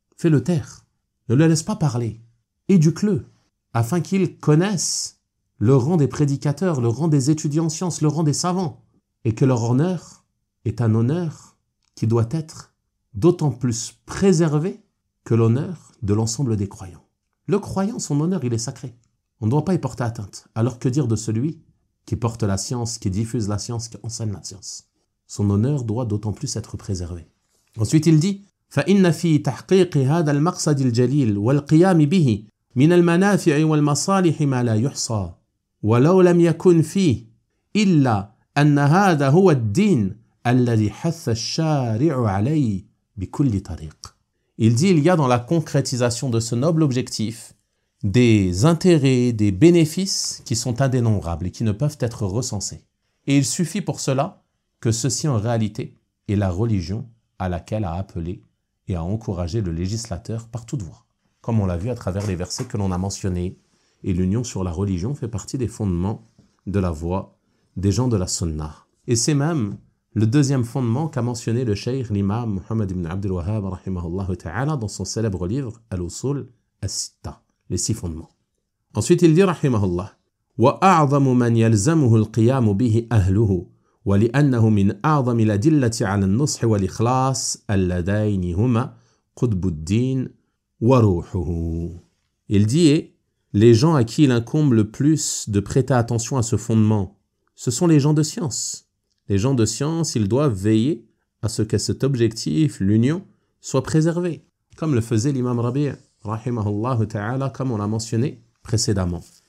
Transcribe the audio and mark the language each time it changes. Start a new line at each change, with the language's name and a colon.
French: Fais-le taire, ne le laisse pas parler, éduque-le afin qu'il connaisse le rang des prédicateurs, le rang des étudiants en sciences, le rang des savants, et que leur honneur est un honneur qui doit être d'autant plus préservé que l'honneur de l'ensemble des croyants. Le croyant, son honneur, il est sacré. On ne doit pas y porter atteinte. Alors que dire de celui qui porte la science, qui diffuse la science, qui enseigne la science? Son honneur doit d'autant plus être préservé. Ensuite, il dit
Arabic: فَإِنَّ فِي تَحْقِيقِ هَذَا الْمَقْصَدِ الْجَلِيلِ وَالْقِيَامِ بِهِ من المنافع والمصالح ما لا يحصى ولو لم يكن فيه إلا أن هذا هو الدين الذي حث الشارع عليه بكل طريق.
French: Il dit, il y a dans la concrétisation de ce noble objectif des intérêts, des bénéfices qui sont indénombrables et qui ne peuvent être recensés. Et il suffit pour cela que ceci en réalité est la religion à laquelle a appelé et a encouragé le législateur par toute voie. comme on l'a vu à travers les versets que l'on a mentionnés. Et l'union sur la religion fait partie des fondements de la voie des gens de la Sunna. Et c'est même le deuxième fondement qu'a mentionné le cheikh l'imam Muhammad ibn Abdul Wahhab rahimahullah ta'ala dans son célèbre livre Al-Usul As-Sitta, les 6 fondements. Ensuite il dit
Arabic: rahimahullah وَأَعْظَمُ مَنْ يَلْزَمُهُ الْقِيَامُ بِهِ أَهْلُهُ وَلِأَنَّهُ مِنْ أَعْظَمِ الْأَدِلَّةِ عَلَى النُّصْحِ وَالْإِخْلَاصِ اللَّذَيْنِ هُمَا قُطْبُ الدِّينِ وَرُوحُهُ.
French: Il dit, les gens à qui il incombe le plus de prêter attention à ce fondement, ce sont les gens de science. Les gens de science, ils doivent veiller à ce que cet objectif, l'union, soit préservé, comme le faisait l'imam Rabi' rahimahullah ta'ala, comme on l'a mentionné précédemment.